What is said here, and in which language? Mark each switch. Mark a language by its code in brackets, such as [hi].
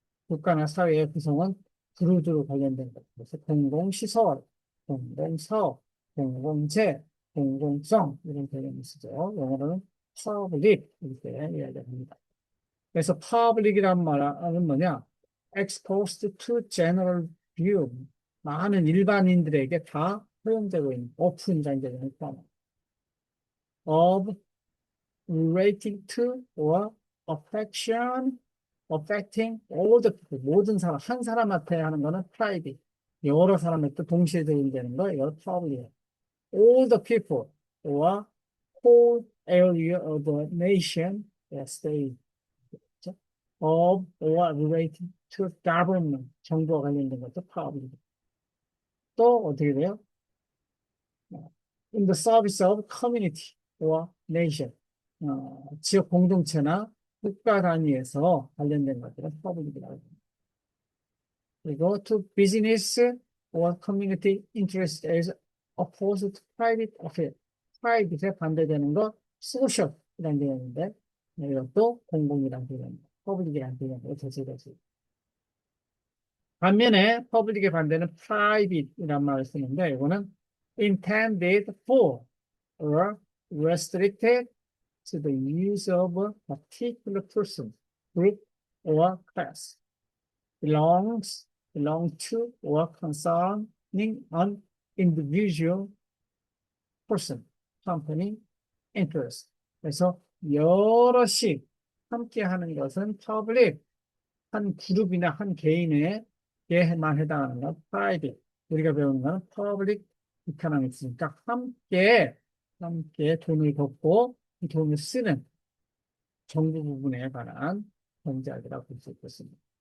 [ko] 국가나 사회의 구성은 두루두루 관련된 것. 그래서 공공시설, 공공사업, 공공재, 공공성, 이런 개념이 쓰죠. 영어로는 public, 이렇게 이야기합니다. 그래서 public이란 말은 뭐냐? [en] exposed to general view. [ko] 많은 일반인들에게 다 허용되고 있는 오픈이라는 개념을 포함합니다. [en] of relating to or affection, affecting all the people. [ko] 모든 사람, 한 사람한테 하는 거는 private. 여러 사람한테 동시에 적용되는 거, 이거 public. [en] all the people or whole area of the nation, state. of or related to government, [ko] 정부와 관련된 것도 파업입니다. 또 어떻게 돼요? [en] In the service of community or nation, [ko] 지역 공동체나 국가 단위에서 관련된 것들은 파업입니다. [en] 그리고 to business or community interest as opposed to private affair. [ko] private에 반대되는 거 social이라는 개념인데 이것도 공공이라는 개념입니다. public이라는 개념으로 대체되죠. 반면에 퍼블릭의 반대는 private이란 말을 쓰는데 이거는 [en] intended for or restricted to the use of a particular person, group, or class. belong to or concerning an individual person, company, interest. [ko] 그래서 여럿이 함께 하는 것은 public, 한 그룹이나 한 개인에게만 해당하는 건 private. 우리가 배우는 건 public economics니까 함께 돈을 걷고 이 돈을 쓰는 정부 부분에 관한 경제학이라고 볼 수 있겠습니다.